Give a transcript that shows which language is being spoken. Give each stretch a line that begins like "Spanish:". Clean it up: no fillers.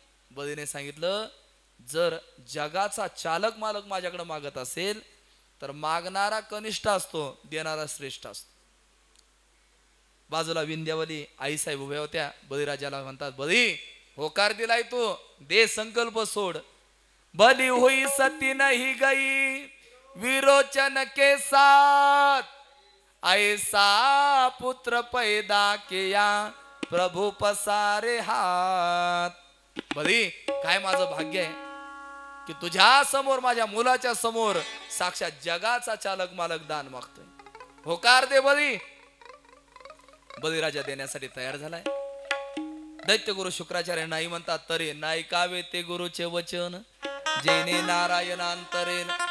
Marathi: बळीने सांगितलं जर जगाचा चालक मालक माझ्याकडे मागत असेल तर मागणारा कनिष्ठ असतो, देणारा श्रेष्ठ असतो. बाजूला विंध्यावली आईसाहेब उभ्या होत्या. बळीराजाला म्हणतात बळी होकार दिलाय तू, दे संकल्प सोड.
Hindi: बली हुई सती नहीं गई विरोचन के साथ, ऐसा पुत्र पैदा किया प्रभु पसारे हाथ. बली
Marathi: काय माझं भाग्य आहे की तुझ्या समोर, माझ्या मुलाच्या समोर साक्षात जगाचा चालक मालक दान मागतोय. होकार दे बळी. बळीराजा देण्यासाठी तयार झालाय. दैत्य गुरु शुक्राचार्य नाही म्हणतात तरी नाही कावे ते गुरुचे वचन जेने नारायणांतरेल.